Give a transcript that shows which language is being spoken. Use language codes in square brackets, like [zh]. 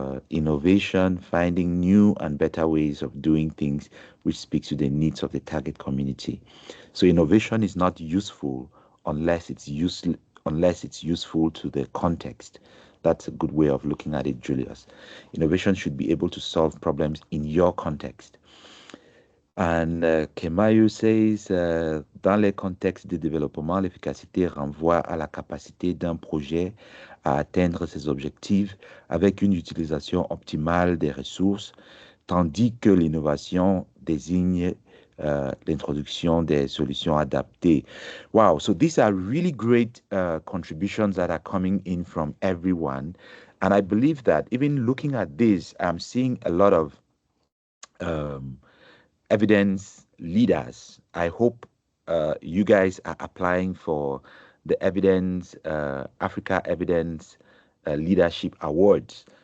[en] Innovation, finding new and better ways of doing things which speaks to the needs of the target community. So innovation is not useful unless it's useful to the context. That's a good way of looking at it, Julius. Innovation should be able to solve problems in your context. And Kemayu says, [fr] dans les contextes de développement, l'efficacité renvoie à la capacité d'un projet à atteindre ses objectifs avec une utilisation optimale des ressources, tandis que l'innovation désigne l'introduction des solutions adaptées. [en] Wow, so these are really great contributions that are coming in from everyone. And I believe that even looking at this, I'm seeing a lot of evidence leaders. I hope you guys are applying for the Africa Evidence Leadership Awards.